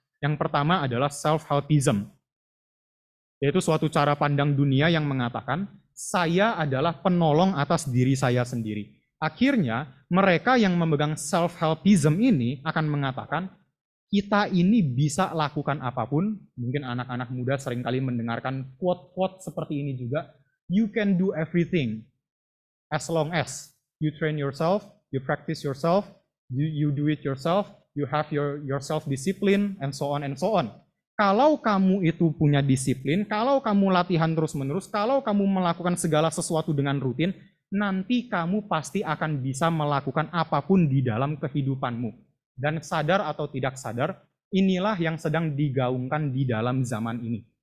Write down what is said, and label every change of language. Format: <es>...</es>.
<id>Yang pertama adalah self-helpism, yaitu suatu cara pandang dunia yang mengatakan, saya adalah penolong atas diri saya sendiri. Akhirnya, mereka yang memegang self-helpism ini akan mengatakan, kita ini bisa lakukan apapun. Mungkin anak-anak muda seringkali mendengarkan quote-quote seperti ini juga.</id> <en>You can do everything as long as you train yourself, you practice yourself, you do it yourself, you have your self-discipline, and so on and so on.</en> <id>Kalau kamu itu punya disiplin, kalau kamu latihan terus-menerus, kalau kamu melakukan segala sesuatu dengan rutin, nanti kamu pasti akan bisa melakukan apapun di dalam kehidupanmu. Dan sadar atau tidak sadar, inilah yang sedang digaungkan di dalam zaman ini.</id>